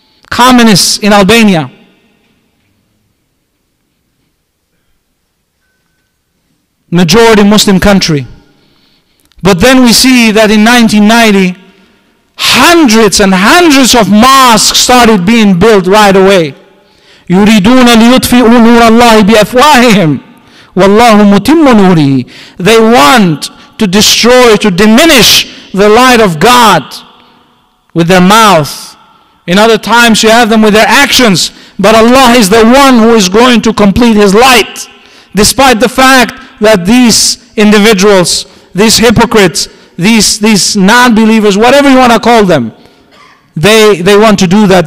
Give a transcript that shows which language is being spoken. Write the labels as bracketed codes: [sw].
[en] Communists in Albania. Majority Muslim country. But then we see that in 1990, hundreds and hundreds of mosques started being built right away. [ar] يُرِيدُونَ لِيُطْفِئُوا نُورَ اللَّهِ بِأَفْوَاهِهِمْ وَاللَّهُ مُتِمُّ نُورِهِ. [en] They want to destroy, to diminish the light of God with their mouth. In other times you have them with their actions. But Allah is the one who is going to complete His light. Despite the fact that these individuals, these hypocrites, these non-believers, whatever you want to call them, they want to do that.